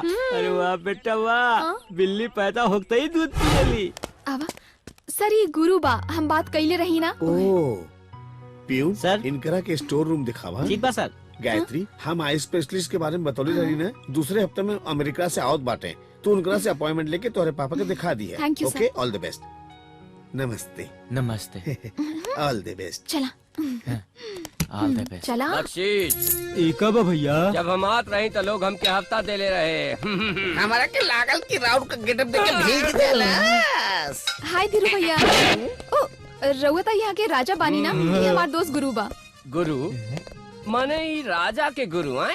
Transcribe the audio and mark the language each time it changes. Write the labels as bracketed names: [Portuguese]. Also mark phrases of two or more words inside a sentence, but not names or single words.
[Bhojpuri] अरे वाह बेटा वाह, बिल्ली पैदा होते ही दूध पियली। आवा सर, ये गुरु बा, हम बात कैले रही ना। ओ पियून सर, इनकरा के स्टोर रूम दिखावा। ठीक बा सर। गायत्री, हम [English] eye specialist [Bhojpuri] के बारे में बतौली रही ना, दूसरे हफ्ते में अमेरिका से आवत बाटे, तू उनकरा से अपॉइंटमेंट लेके तोहरे पापा के दिखा दी है। [English] Thank you, okay, all the best. नमस्ते। [Bhojpuri] नमस्ते। [English] all the best. [Bhojpuri] चला [English] all the best. [Bhojpuri] चला। बख्शीश एक बा भैया, जब हम आत रही तो लोग हमके हफ्ता दे ले रहे। हमारा के लागल की राउंड का गेटअप देके भेज देला। हाय धीरू भैया। ओ रउआ ता यहाँ के राजा बानी ना, ये हमार दोस्त गुरु बा। गुरु माने ई राजा के गुरु हैं?